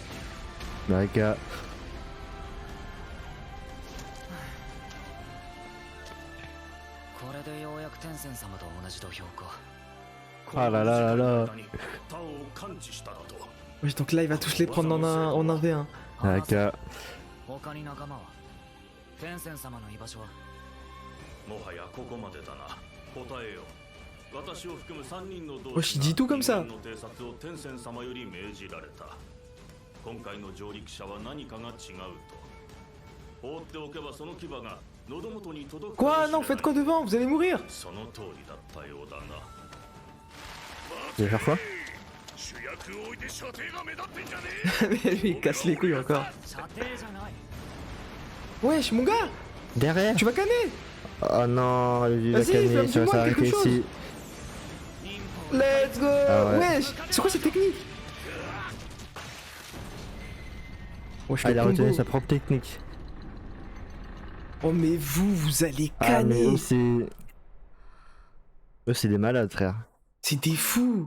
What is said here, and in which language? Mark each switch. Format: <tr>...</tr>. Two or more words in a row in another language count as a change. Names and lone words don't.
<fr>Bah, gars. Ah là là là là. Wesh, donc là, il va tous les prendre en 1v1. Ah, gars.</fr> <ja>天仙様の居場所はもはやここまでだな。答えよう。私を含む3人の同</ja> <fr>Wesh, il dit tout comme ça.</fr> <ja>の偵察を天仙様より命じられた。今回の上陸者は何かが違うと。放っておけばその牙が喉元に届く。</ja> <fr>Quoi? Non, faites quoi devant? Vous allez mourir.</fr> <ja>その通りだったようだな。</ja> <fr>Tu vas faire quoi?</fr> <ja>主役を置いて射程が目立ってんじゃね</ja> <fr>Mais lui, il casse les couilles encore.</fr> <ja>射程じゃない。</ja> <fr>Wesh, mon gars, Derrière? tu vas canner. Oh non, il va Vas-y, canner, fais-moi ça va s'arrêter quelque chose. ici.</fr> <en>Let's go.</en> <fr>Ah ouais. Wesh, c'est quoi cette technique? Wesh, Ah, le il a combo. retenu sa propre technique. Oh mais vous allez Ah, mais canner. eux, c'est... Eux, c'est des malades, frère. C'est des fous.</fr>